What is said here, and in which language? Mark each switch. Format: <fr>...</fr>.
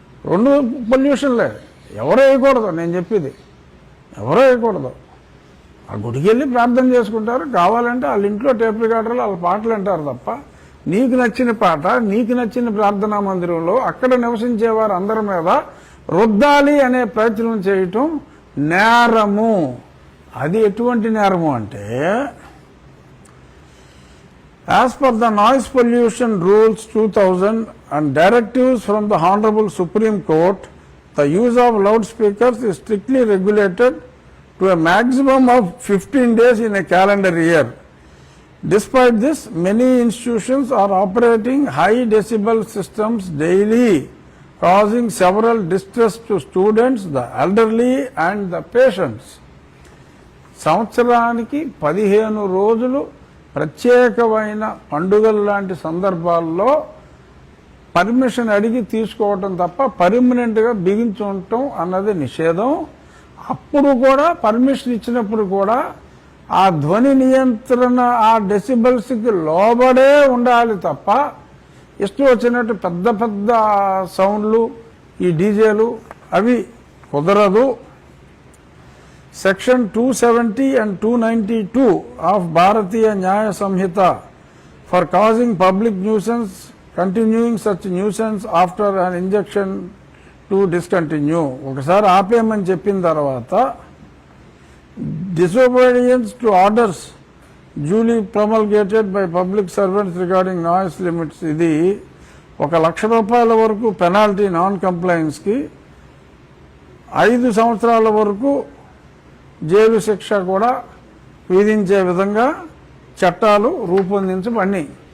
<te>రెండు పొల్యూషన్లే. ఎవరో వేయకూడదు, నేను చెప్పేది ఎవరో వేయకూడదు. ఆ గుడికి వెళ్ళి ప్రార్థన చేసుకుంటారు, కావాలంటే వాళ్ళ ఇంట్లో టేప్ రికార్డర్లు వాళ్ళ పాటలు అంటారు తప్ప, నీకు నచ్చిన పాట నీకు నచ్చిన ప్రార్థనా మందిరంలో అక్కడ నివసించేవారు అందరి మీద రుద్దాలి అనే ప్రయత్నం చేయటం నేరము. అది ఎటువంటి నేరము అంటే,</te> <en>as per the noise pollution rules 2000 and directives from the Honorable Supreme Court, the use of loudspeakers is strictly regulated to a maximum of 15 days in a calendar year. Despite this, many institutions are operating high decibel systems daily, causing several distress to students, the elderly and the patients.</en> <te>సంవత్సరానికి 15 రోజులు ప్రత్యేకమైన పండుగల లాంటి సందర్భాల్లో permission అడిగి తీసుకోవటం తప్ప పర్మనెంట్గా బిగించుండటం అన్నది నిషేధం. అప్పుడు కూడా పర్మిషన్ ఇచ్చినప్పుడు కూడా ఆ ధ్వని నియంత్రణ ఆ డెసిబల్స్కి లోబడే ఉండాలి తప్ప ఇష్టం వచ్చినట్టు పెద్ద పెద్ద సౌండ్లు, ఈ డీజేలు అవి కుదరదు.</te> <en>Section 270 and 292 of Bharatiya Nyaya Samhita for causing public nuisance, continuing such nuisance after an injunction to discontinue.</en> <te>ఒకసారి ఆపేయమని చెప్పిన తర్వాత</te> <en>disobedience to orders duly promulgated by public servants regarding noise limits,</en> <te>ఇది 1,00,000 రూపాయల వరకు పెనాల్టీ నాన్ కంప్లైన్స్కి, 5 సంవత్సరాల వరకు jail శిక్ష కూడా విధించే విధంగా చట్టాలు రూపొందించబడినాయి.</te>